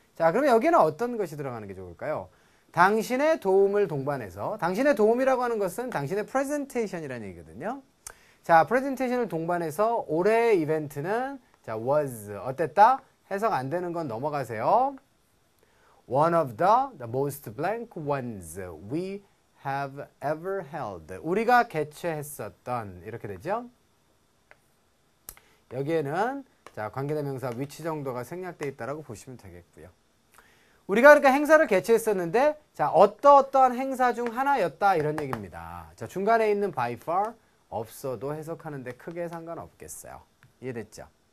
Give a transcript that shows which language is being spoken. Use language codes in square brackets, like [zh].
[ko] 자, 그러면 여기는 어떤 것이 들어가는 게 좋을까요? 당신의 도움을 동반해서, 당신의 도움이라고 하는 것은 당신의 presentation이라는 얘기거든요. 자, presentation을 동반해서 올해의 이벤트는 자, was 어땠다? 해석 안 되는 건 넘어가세요. [en] One of the most blank ones we have ever held. [ko] 우리가 개최했었던 이렇게 되죠. 여기에는 자, 관계대명사 위치 정도가 생략되어 있다라고 보시면 되겠고요. 우리가 그러니까 행사를 개최했었는데 자, 어떠한 행사 중 하나였다 이런 얘기입니다. 자, 중간에 있는 by far 없어도 해석하는데 크게 상관없겠어요. 이해됐죠?